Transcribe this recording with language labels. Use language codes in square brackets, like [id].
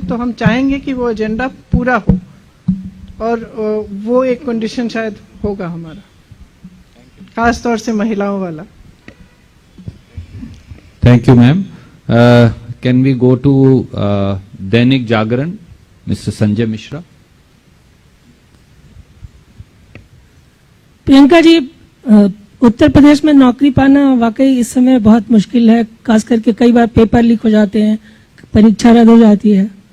[hi] तो हम चाहेंगे कि वो एजेंडा पूरा हो, और वो एक कंडीशन शायद होगा हमारा, खास तौर से महिलाओं वाला. [en] Thank you, ma'am. Can we go to Dainik Jagran, Mr. Sanjay Mishra? [hi] Priyanka ji, Uttar Pradesh में नौकरी पाना वाकई इस समय बहुत मुश्किल है. खास करके कई बार पेपर लीक हो जाते हैं, परीक्षा रद्द हो जाती है.